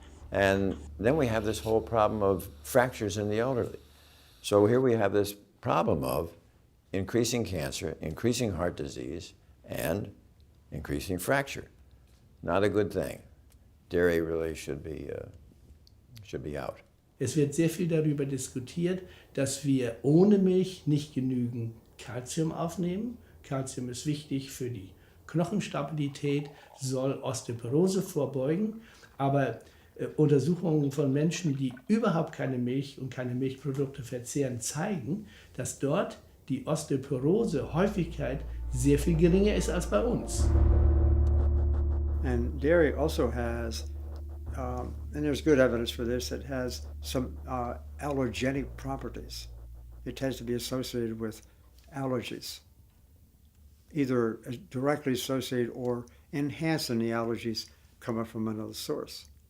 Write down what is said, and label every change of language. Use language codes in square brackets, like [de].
[en] And then we have this whole problem of fractures in the elderly. So here we have this problem of increasing cancer, increasing heart disease, and increasing fracture. Not a good thing. Dairy really should be out. [de] Es wird sehr viel darüber diskutiert, dass wir ohne Milch nicht genügend Kalzium aufnehmen. Kalzium ist wichtig für die Knochenstabilität, soll Osteoporose vorbeugen, aber Untersuchungen von Menschen, die überhaupt keine Milch und keine Milchprodukte verzehren, zeigen, dass dort die Osteoporose-Häufigkeit sehr viel geringer ist als bei uns. [en] And dairy also has, and there's good evidence for this, it has some allergenic properties. It tends to be associated with allergies, either directly associated or enhancing the allergies coming from another source.